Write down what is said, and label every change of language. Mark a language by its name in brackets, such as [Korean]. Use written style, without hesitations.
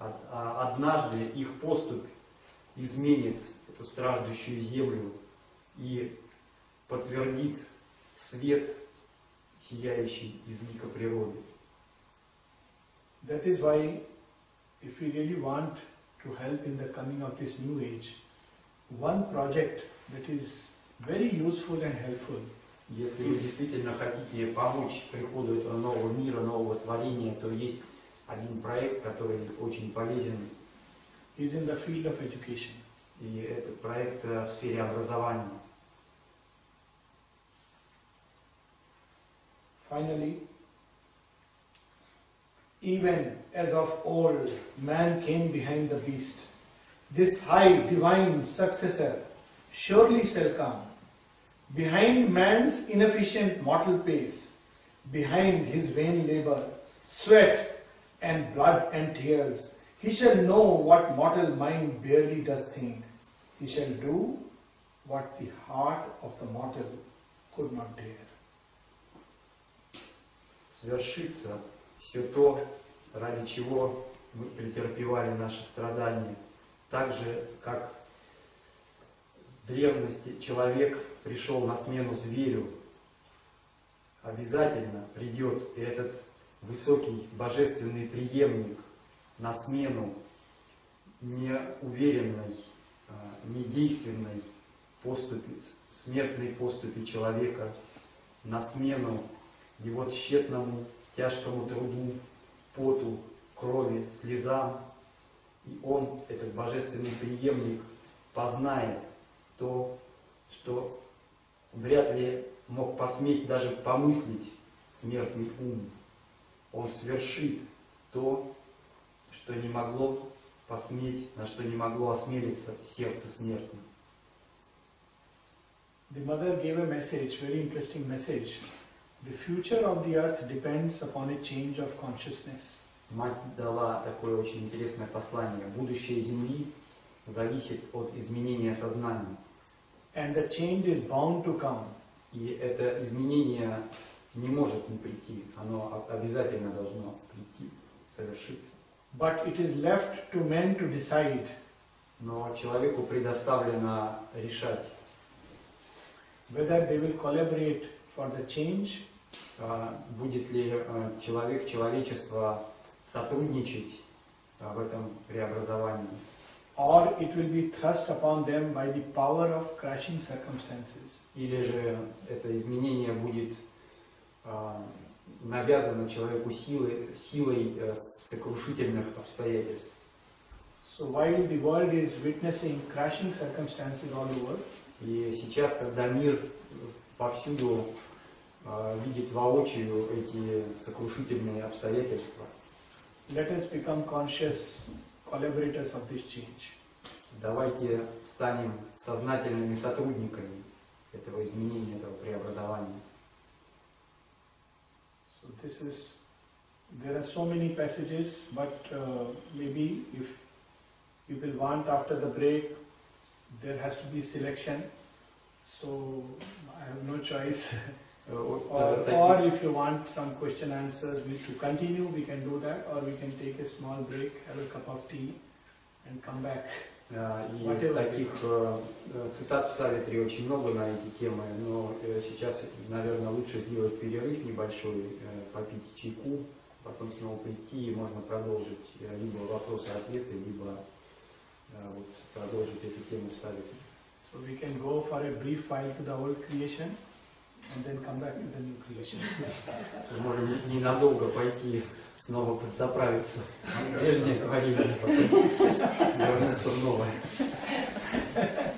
[Russian] Однажды их поступь изменит эту страждущую землю и подтвердит свет, сияющий из лика природы. [English] That is why, if we really want to help in the coming of this new age, one project that is very useful and helpful. [Russian] Если вы действительно хотите помочь приходу этого нового мира, нового творения, то есть один проект, который очень полезен. [English] Is in the field of education. [Russian] И этот проект в сфере образования. [English] Finally, even as of old, man came behind the beast. This high divine successor surely shall come. Behind man's inefficient mortal pace, behind his vain labor, sweat and blood and tears, he shall know what mortal mind barely does think. He shall do what the heart of the mortal could not dare. [Russian] Свершится все то, ради чего мы претерпевали наши страдания. Так же, как в древности человек пришел на смену зверю, обязательно придет и этот высокий божественный преемник на смену неуверенной, недейственной поступи, смертной поступи человека, на смену его тщетному, тяжкому труду, поту, крови, слезам. И он, этот божественный преемник, познает то, что вряд ли мог посметь даже помыслить смертный ум. Он свершит то, что не могло посметь, на что не могло осмелиться сердце смертное. [English] The mother gave a message, very interesting message. The future of the earth depends upon a change of consciousness. [Russian] Мать дала такое очень интересное послание. Будущее Земли зависит от изменения сознания. [English] And the change is bound to come. [Russian] И это изменение не может не прийти. Оно обязательно должно прийти, совершиться. [English] But it is left to men to decide. [Russian] Но человеку предоставлено решать, [English] whether they will collaborate for the change, [Russian] будет ли человек, человечество сотрудничать в этом преобразовании, [English] or it will be thrust upon them by the power of crashing circumstances. [Russian] Или же это изменение будет навязано человеку силой сокрушительных обстоятельств. [English] So while the world is witnessing crashing circumstances all over, [Russian] и сейчас, когда мир повсюду видит воочию эти сокрушительные обстоятельства, [English] let us become conscious collaborators of this change. [Russian] Давайте станем сознательными сотрудниками этого изменения, этого преобразования. [English] So this is, there are so many passages, but maybe if you will want after the break, there has to be selection. So I have no choice. Or if you want some question answers, we to continue, we can do that, or we can take a small break, have a cup of tea, and come back. [Russian] И таких цитат в Савитри очень много на эти темы, но сейчас, наверное, лучше сделать перерыв небольшой, попить чайку, потом снова прийти, и можно продолжить либо вопросы-ответы, либо вот, продолжить эту тему в Савитри. [English] So we can go for a brief while to the old creation, and then come back to the new creation. [Russian] Можем ненадолго пойти снова подзаправиться. Прежнее творение, потом вернуться в новое.